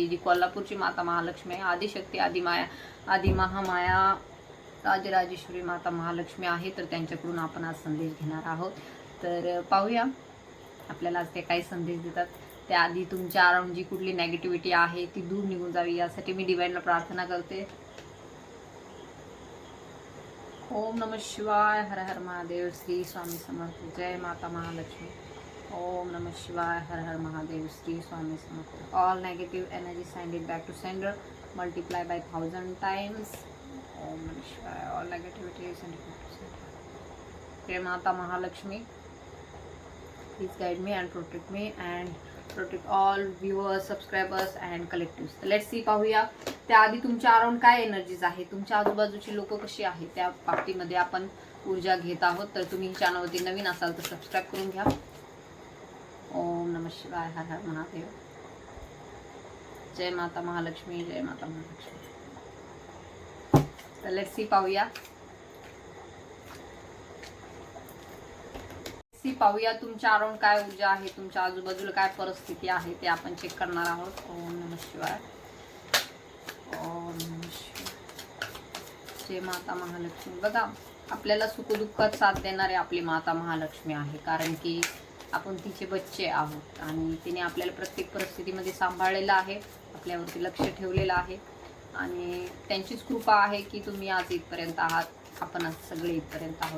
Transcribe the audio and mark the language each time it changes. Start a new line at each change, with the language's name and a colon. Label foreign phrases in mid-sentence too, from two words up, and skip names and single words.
Marathi: जी कोल्हापूरची माता महालक्ष्मी आहे, आदिशक्ती, आदिमाया, आदिमहामाया, राजराजेश्वरी माता महालक्ष्मी आहे. तर त्यांच्याकडून आपण आज संदेश घेणार आहोत. तर पाहूया आपल्याला आज ते काही संदेश देतात. त्याआधी तुमच्या अराउंड जी कुठली नेगेटिव्हिटी आहे ती दूर निघून जावी, यासाठी मी डिवाइनला प्रार्थना करते.
Sanskrit: ओम नमः शिवाय.
Marathi: हर हर महादेव. श्री स्वामी समर्थ. जय माता महालक्ष्मी.
Sanskrit: ओम नमः शिवाय.
Marathi: हर हर महादेव. श्री स्वामी समर्थ.
English: All negative energy send it back to sender, multiply by 1000 times.
Sanskrit: ओम नमः शिवाय.
English: All negativity send it back to sender.
Marathi: जय माता महालक्ष्मी.
English: Please guide me and protect me and protect all viewers, subscribers and collectives. Let's see,
Marathi: पाहूया त्याआधी तुमच्या अराउंड काय एनर्जीज आहे, तुमच्या आजूबाजूची लोक कशी आहेत, त्या बाबतीमध्ये आपण ऊर्जा घेत आहोत. तर तुम्ही चॅनलवरती नवीन असाल तर सबस्क्राईब करून घ्या.
Sanskrit: ओम नमः शिवाय.
Marathi: हर हर महादेव. जय माता महालक्ष्मी. जय माता महालक्ष्मी. तर
English: let's see,
Marathi: पाहूया पाहूया तुमच्या अराउंड काय ऊर्जा आहे, तुमच्या आजूबाजूला काय परिस्थिती आहे ते आपण चेक करणार आहोत.
Sanskrit: ओम नमः शिवाय. ओम नमः शिवाय.
Marathi: जय माता महालक्ष्मी. बघा, आपल्याला सुखदुःखात साथ देणारे आपली माता महालक्ष्मी आहे, कारण की आपण तिचे बच्चे आहोत आणि तिने आपल्याला प्रत्येक परिस्थितीमध्ये सांभाळलेलं आहे, आपल्यावरती लक्ष ठेवलेलं आहे आणि त्यांचीच कृपा आहे की तुम्ही आज इथपर्यंत आहात, आपण आज सगळे इथपर्यंत आहोत.